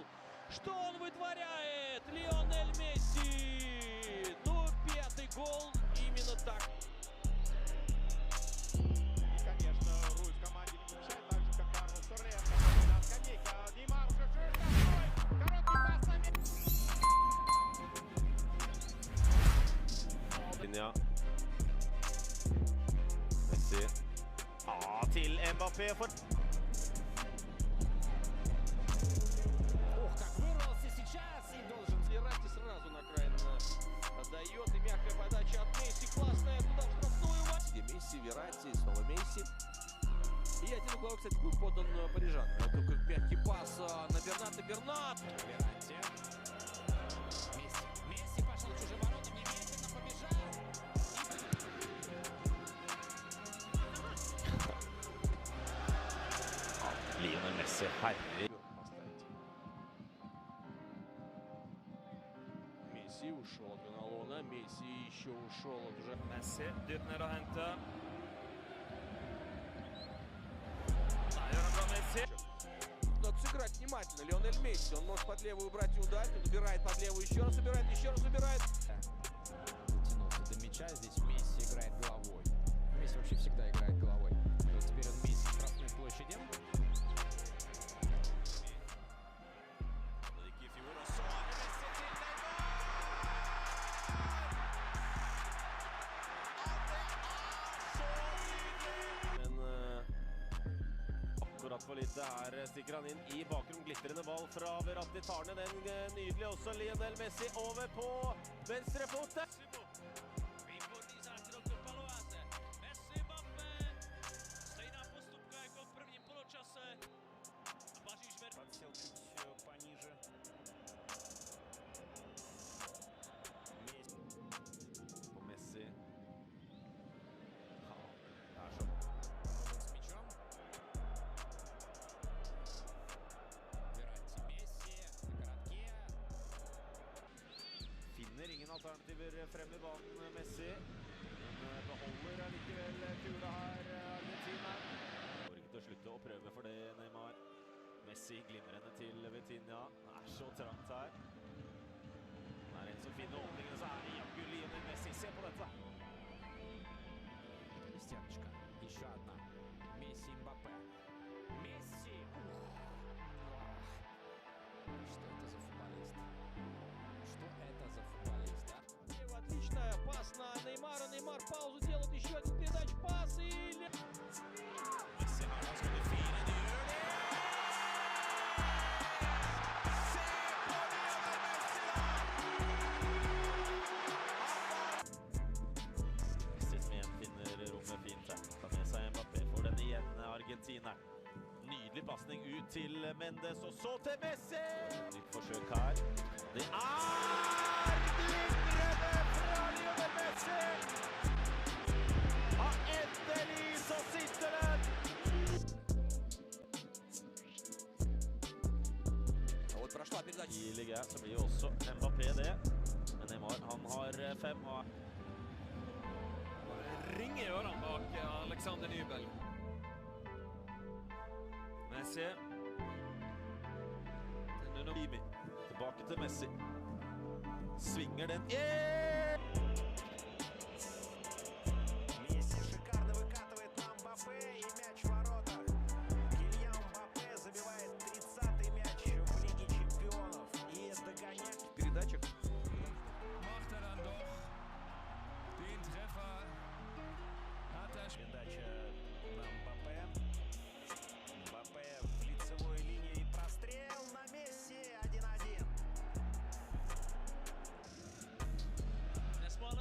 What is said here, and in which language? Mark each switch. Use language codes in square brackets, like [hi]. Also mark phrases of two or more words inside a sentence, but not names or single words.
[ru] Что он вытворяет? Лионель Месси! Ну, пятый гол именно так. И, конечно, Руис команде не мешает, так же, как Карлос Соррес. На скамейке. Неймар уже чует настрой. Короткий пас на [no] Linja. Messi. Ja, til Mbappé for... [ru] Ух, как вырвался сейчас. И должен Верати сразу на край отдает. И мягкая подача от Месси. Классная туда в штрафную. Где Месси, Верати, снова Месси. И один угол, кстати, был подан парижан. Это как мягкий пас на Берната. Бернат. Верати. Месси. Месси пошел к чужим воротам. Немедленно побежал. [no] Lionel Messi, herlig. [ru] Месси ушел от Ганалона. Месси еще ушел от уже. [no] Messi dypt ned og henter. Da gjør han bra, Messi. [ru] Надо сыграть внимательно. Лионель Месси. Он может под левую убрать и ударить. Он убирает под левую. Еще раз убирает. Еще раз убирает. Дотянулся до мяча. Здесь Месси играет головой. Месси вообще всегда играет головой. И вот теперь он Месси в штрафной площади. [no] Akkurat for lite her stikker han inn i bakrom. Glitrende ball fra Verratti. Tar ned den nydelig. Også Lionel Messi over på venstre fot. [cs] Výborný zákrok do Palováze. Messi, Mbappé. Stejná postupka jako v prvním poločase. A Paříž [ru] подсел чуть пониже. [no] På Messi. Ja, det er [ru] С мячом. Верати Месси на коротке. [no] finner ingen alternativer frem i banen, Messi. Men beholder allikevel kula her, Argentina. Får ikke til å slutte å prøve for det, Neymar. Messi glimrende til Vitinha. Det er så trangt her. Det er en som finner åpningene, så er det jaggu Lionel Messi. Se på dette! [ru] Стеночка. Еще одна. Месси, Мбаппе. Месси. Что это за футболист? Что это за футболист, а? Отличная пас на Неймара. Неймар паузу делает. Еще один передач. Пас и... [no] Messi har ganske det fine. Det gjør det! Se på Lionel Messi, da! Messi som igjen finner rommet fint her. Tar med seg Mbappé for den igjen, Argentina. Nydelig pasning ut til Mendes, og så til Messi! Nytt forsøk her. Det er glimrende fra Lionel Messi! Ja, endelig så sitter den! [ru] А вот прошла передача. [no] I Liga så blir jo også Mbappé det. Men Neymar, han har 5 og... Ringer i ørene bak Alexander Nybel. Messi. Kimi. Tilbake til Messi. Svinger den. [en] Yeah! [ru] Месси шикарно выкатывает на Мбаппе и мяч в воротах. Кильян Мбаппе забивает 30-й мяч в Лиге Чемпионов. И догоняет. В передачах. [de] Macht er dann doch den Treffer. Hat er [ru] Передача на Мбаппе. Мбаппе в лицевой линии. Прострел на Месси. 1-1.